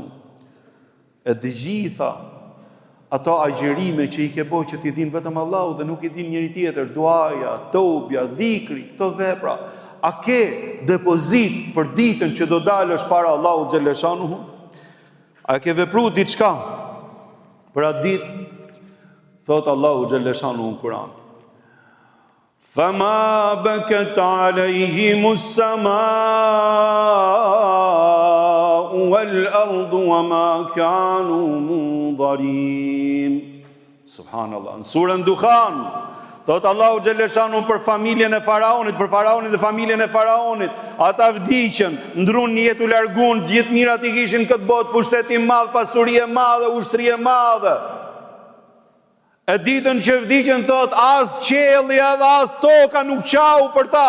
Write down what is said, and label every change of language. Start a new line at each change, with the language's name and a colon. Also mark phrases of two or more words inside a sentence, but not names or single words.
Albanian: E të gjitha ato agjerime që i ke bërë që ti din vetëm Allahu dhe nuk i din njëri tjetër, duaja, tobja, dhikri, këto vepra, a ke depozit për ditën që do dalësh para Allahu xhaleshanu? A ke vepruar diçka për atë ditë? Thot Allahu xhaleshanu në Kur'an:
Arabic: فَمَا بَكَتْ عَلَيْهِمُ السَّمَاءُ وَالْأَرْضُ وَمَا كَانُوا مُنظَرِينَ.
Albanian: Subhanallah. Në surën Dukhan, thot Allahu xhaleshanu për familjen e faraonit, për faraonin dhe familjen e faraonit, ata vdiqën, ndrun një jetë u largun, gjithë mirat i kishin këtë botë, pushteti madh, pasuri e madhe, ushtri e madhe. E ditën që vdiqën, thot, as qielli edhe as toka nuk qau për ta.